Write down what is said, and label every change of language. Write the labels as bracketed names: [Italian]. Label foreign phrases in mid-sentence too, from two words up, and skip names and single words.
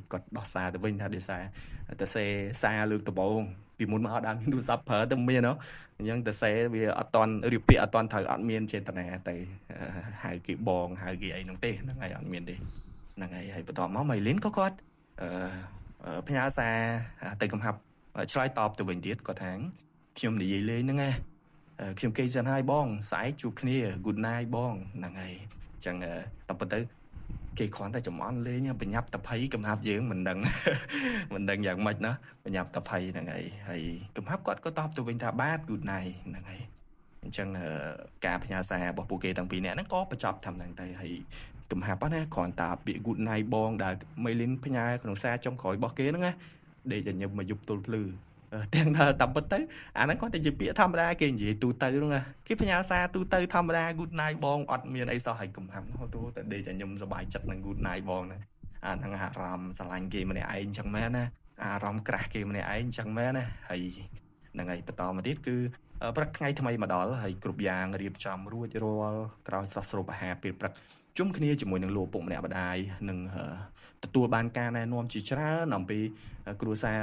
[Khmer] គាត់ដោះសារទៅវិញថាដោយសារទៅសេសារលើកដំបងពីមុនមកអត់ដើមមានទូរស័ព្ទប្រើទៅមានហ៎អញ្ចឹងទៅសេវាអត់តន់រៀបពាក្យអត់តន់ត្រូវអត់មានចេតនាទៅហៅគេបងហៅគេអីហ្នឹងទេហ្នឹងហើយអត់មានទេហ្នឹងហើយបន្ទាប់មកម៉ៃលីនក៏គាត់ផ្ញើសារទៅកំហាប់ឆ្លើយតបទៅវិញទៀតគាត់ថាខ្ញុំនិយាយលេងហ្នឹងណាខ្ញុំគេសិនហើយបងស្អែកជួបគ្នា [English] good night [Khmer] បងហ្នឹងហើយអញ្ចឹងតែប៉ុន្តែគេគ្រាន់តែចំអន់លេងបញ្ញាប់តភ័យកំហាប់យើងមិនដឹងយ៉ាងម៉េចណាបញ្ញាប់តភ័យហ្នឹងហើយកំហាប់គាត់ក៏តបទៅវិញថាបាទ [English] good night [Khmer] ហ្នឹងហើយអញ្ចឹងការផ្ញើសាររបស់ពួកគេទាំងពីរនាក់ហ្នឹងក៏បញ្ចប់តាមហ្នឹងទៅហើយកំហាប់ណាគ្រាន់តែពាក្យ [English] good night [Khmer] បងដែលមេលីនផ្ញើក្នុងសារចុងក្រោយរបស់គេហ្នឹងណាដេកតែញឹម មកយប់ទល់ភ្លឺទាំងតាមពិតទៅអាហ្នឹងគាត់តែជាពាក្យធម្មតាគេនិយាយទូទៅហ្នឹងគេផ្ញើសារទូទៅធម្មតា [English] good night [Khmer] បងអត់មានអីសោះហើយកំហាប់ទូតែដេកតែខ្ញុំសប្បាយចិត្តនឹង [English] good night [Khmer] បងហ្នឹងអាហ្នឹងអារម្មណ៍ស្រឡាញ់គេម្នាក់ឯងអញ្ចឹងមែនណាអារម្មណ៍ក្រាស់គេម្នាក់ឯងអញ្ចឹង មែនណាហើយហ្នឹងហើយបន្តមកទៀតគឺព្រឹកថ្ងៃថ្មីមកដល់ហើយគ្រប់យ៉ាងរៀបចំរួចរាល់ក្រោយស្រស់ស្រូបអាហារពេលព្រឹកជុំគ្នាជាមួយនឹងលោកពុកម្នាក់ម្ដាយនឹងទទួលបានការណែនាំជាច្រើនអំពីគ្រួសារ